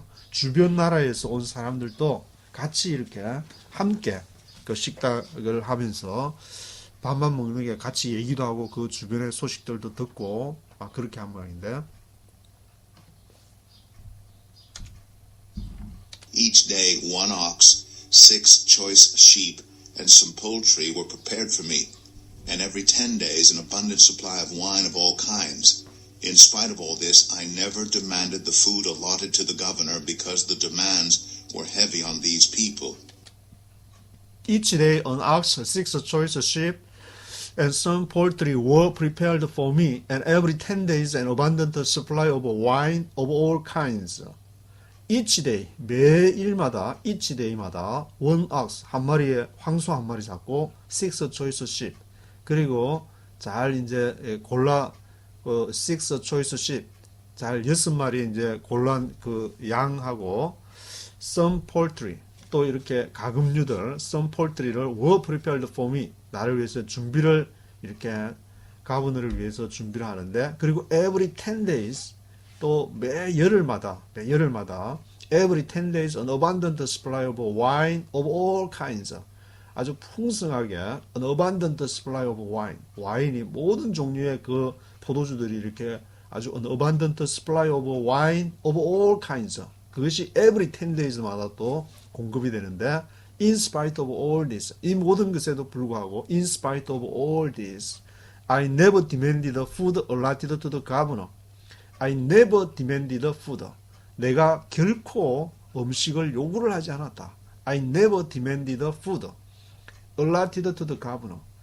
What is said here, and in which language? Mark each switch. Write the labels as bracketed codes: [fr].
[ko] 주변 나라에서 온 사람들도 같이 이렇게 함께 그 식탁을 하면서 밥만 먹는 게 같이 얘기도 하고 그 주변의 소식들도 듣고 그렇게 한 모양인데 [en] Each day 1 ox, 6 choice sheep, and some poultry were prepared for me, and every 10 days an abundant supply of wine of all kinds. In spite of all this, I never demanded the food allotted to the governor because the demands were heavy on these people. Each day an ox, 6 choice sheep, and some poultry were prepared for me, and every 10 days an abundant supply of wine of all kinds. Each day, [ko] 매일마다, [en] each day마다, one ox, [ko] 한 마리의 황소 한 마리 잡고, [en] 6 choice sheep. [ko] 그리고 잘 이제 그 [en] 6 choice sheep. [ko] 잘 6마리 이제 골란 그 양하고, [en] some poultry. [ko] 또 이렇게 가금류들, some poultry를 [en] were prepared for me. [ko] 나를 위해서 준비를 이렇게 가버너를 위해서 준비를 하는데, 그리고 [en] every 10 days [ko] 또 매 열흘마다 every 10 days [en] an abundant supply of wine of all kinds, [ko] 아주 풍성하게 [en] an abundant supply of wine, 와인이 모든 종류의 그 포도주들이 이렇게 아주 an abundant supply of wine of all kinds, 그것이 every 10 days마다 [ko] 또 공급이 되는데, [en] in spite of all this, [ko] 이 모든 것에도 불구하고 [en] in spite of all this I never demanded the food allotted to the governor. I never demanded the food. [ko] 내가 결코 음식을 요구를 하지 않았다. [en] I never demanded the food allotted to the governor.